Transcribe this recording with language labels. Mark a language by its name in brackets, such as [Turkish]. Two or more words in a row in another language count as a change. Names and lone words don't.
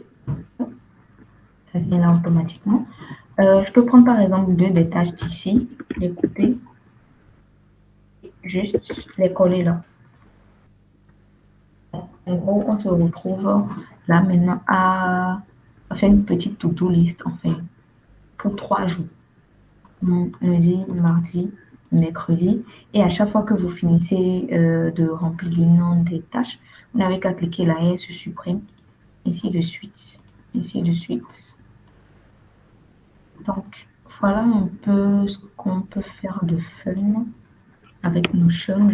[French] Ça vient là automatiquement. Je peux prendre par exemple 2 des tâches d'ici, les couper, juste les coller là. En gros, on se retrouve là maintenant à faire une petite [English] to-do list [French] pour 3 jours. Lundi, mardi, mercredi. Et à chaque fois que vous finissez de remplir l'une des tâches, vous n'avez qu'à cliquer là et elle se supprime. Ainsi de suite. Ainsi de suite. Donc, voilà un peu ce qu'on peut faire de fun avec Notion.